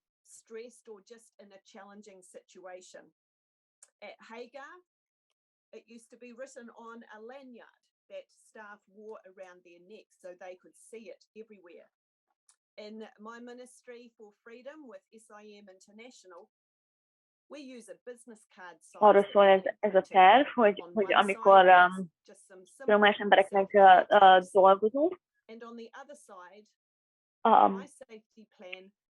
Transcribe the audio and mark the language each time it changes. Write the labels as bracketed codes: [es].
[en] Stressed or just in a challenging situation. At Hagar, it used to be written on a lanyard that staff wore around their necks so they could see it everywhere. In my ministry for freedom with SIM International, we use a business card size. [hu] Arról szól ez a terv, hogy amikor más embereknek dolgozunk, [en] and on the other side, my safety plan